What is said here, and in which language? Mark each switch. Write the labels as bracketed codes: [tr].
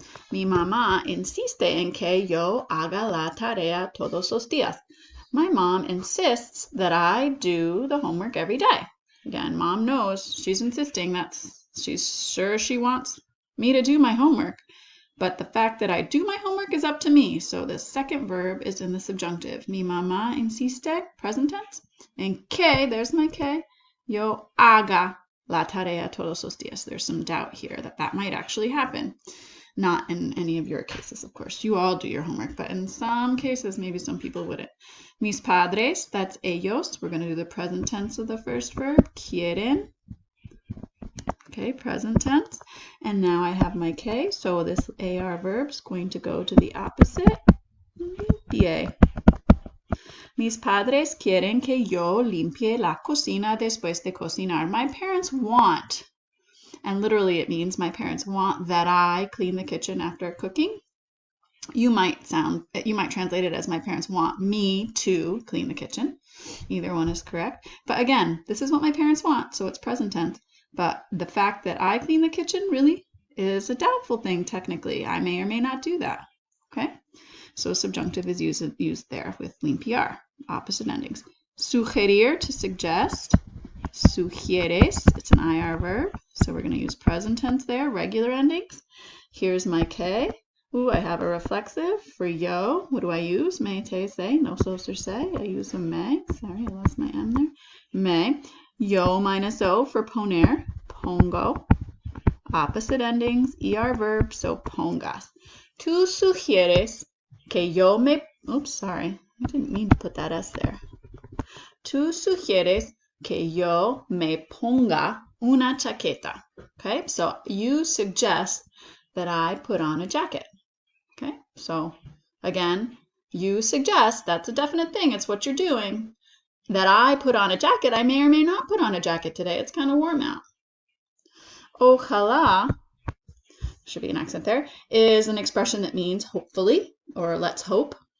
[es] Mi mamá insiste en que yo haga la tarea todos los días. [en] My mom insists that I do the homework every day. Again, mom knows, she's insisting, she's sure she wants me to do my homework. But the fact that I do my homework is up to me. So the second verb is in the subjunctive. [es] Mi mamá insiste, [en] present tense. [es] And que, [en] there's my [es] que, yo haga la tarea todos los días. [en] There's some doubt here that might actually happen. Not in any of your cases, of course. You all do your homework, but in some cases, maybe some people wouldn't. Mis padres, that's ellos. We're going to do the present tense of the first verb. Quieren. Okay, present tense. And now I have my que, so this AR verb is going to go to the opposite. [es] Limpie. Mis padres quieren que yo limpie la cocina después de cocinar. [en] My parents want, and literally it means my parents want that I clean the kitchen after cooking. You might translate it as my parents want me to clean the kitchen. Either one is correct. But again, this is what my parents want, so it's present tense. But the fact that I clean the kitchen really is a doubtful thing technically. I may or may not do that. Okay? So subjunctive is used there with limpiar, opposite endings. Sugerir, to suggest. Sugieres, it's an IR verb, so we're going to use present tense there, regular endings. Here's my que. Ooh, I have a reflexive for yo. What do I use? Me, te, se, no, so, or se. I use a me. Sorry, I lost my M there. Me. Yo minus o for poner. Pongo. Opposite endings, ER verb, so pongas. [es] Tú sugieres que yo me... [en] Oops, sorry. I didn't mean to put that S there. [es] Tú sugieres que yo me ponga una chaqueta. [en] Okay, so you suggest that I put on a jacket. Okay, so again, you suggest, that's a definite thing. It's what you're doing. That I put on a jacket, I may or may not put on a jacket today. It's kind of warm out. Ojalá, should be an accent there, is an expression that means hopefully, or let's hope.